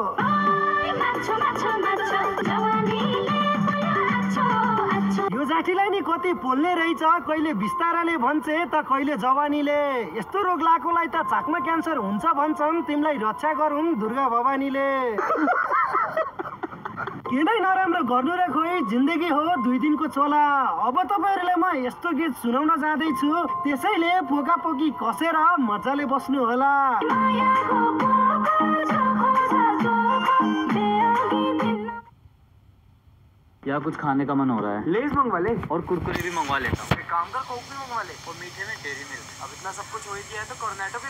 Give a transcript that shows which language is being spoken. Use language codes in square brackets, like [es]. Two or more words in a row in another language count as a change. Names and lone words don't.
[ne] यो जाठीलाई नि कति पोल्ने रहेछ कहिले बिस्ताराले भन्छे त कहिले जवानीले यस्तो रोग लागेकोलाई त चाकमा क्यान्सर हुन्छ भन्छन् तिमीलाई रक्षा गरौँ दुर्गा भवानीले किनै नराम्रो गर्नु र खोइ जिन्दगी हो 2 दिनको चोला अब तपाईहरुलाई म यस्तो गीत सुनाउन जाँदैछु त्यसैले पोकापोकी कसेर मजाले बस्नु होला [hi] या कुछ खाने का मन हो रहा है लेज मंगवा ले और कुरकुरे भी मंगवा लेता हूँ काम का कोक भी मंगवा ले और मीठे में डेयरी मिल्क अब इतना सब कुछ हो ही गया है तो कर्नेटो भी